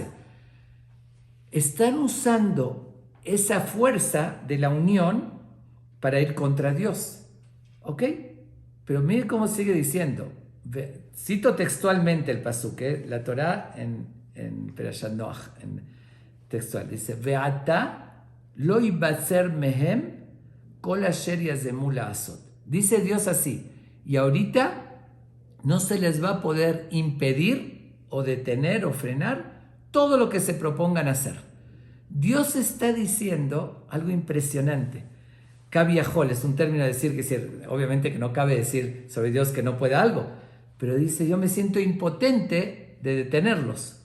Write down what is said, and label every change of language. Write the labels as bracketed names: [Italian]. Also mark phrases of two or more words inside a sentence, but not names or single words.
[Spanish] Están usando esa fuerza de la unión para ir contra Dios. ¿Ok? Pero mire cómo sigue diciendo. Cito textualmente el pasuk, la Torá en Perashat Noach, textual. Dice, [Hebrew] ואתה לא יבצר מהם כל אשר יזמו לעשות. [Spanish] Dice Dios así, y ahorita no se les va a poder impedir o detener o frenar todo lo que se propongan hacer. Dios está diciendo algo impresionante. Cabiajol es un término de decir que obviamente que no cabe decir sobre Dios que no puede algo, pero dice, yo me siento impotente de detenerlos.